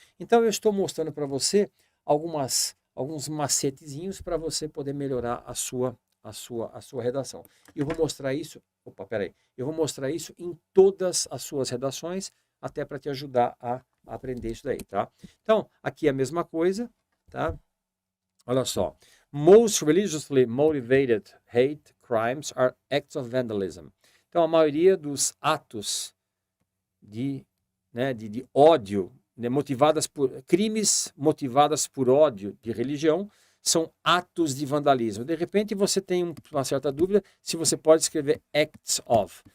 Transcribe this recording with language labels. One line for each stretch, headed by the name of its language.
Portuguese: Então, eu estou mostrando para você alguns macetezinhos para você poder melhorar a sua redação. E eu vou mostrar isso, eu vou mostrar isso em todas as suas redações, até para te ajudar a aprender isso daí, tá? Então, aqui é a mesma coisa, tá? Olha só.
English: Most religiously motivated hate crimes are acts of vandalism.
Portuguese: Então, a maioria dos atos de ódio, né, crimes motivadas por ódio de religião, são atos de vandalismo. De repente, você tem uma certa dúvida se você pode escrever
English: acts of.